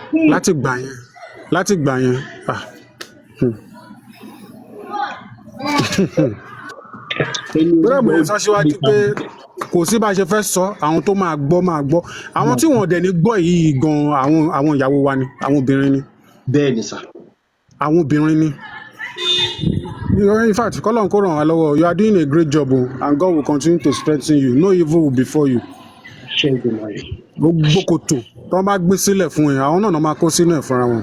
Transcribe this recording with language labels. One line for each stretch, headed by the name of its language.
Yoruba: láti gbà yẹn bẹ́ẹ̀ mo sọ síwájú pé kò sí bá a ṣe fẹ́ sọ àwọn tó máa gbọ́ àwọn tí wọ́n dẹ̀ ní gbọ́ yìí gan àwọn ìyàwó wa ni àwọn obìnrin ni. bẹ́ẹ̀ ni sà. àwọn obìnrin ni.
English: In fact
Yoruba: kọ́lọ́n kó ràn wá lọ́wọ́
English: you are doing a great job and God will continue to strengthen you no evil will befall you.
Yoruba: gbogbo kòtò tó bá gbé sílẹ̀ fún ẹ àwọn náà máa kó sínú ẹ̀ fúnra wọn.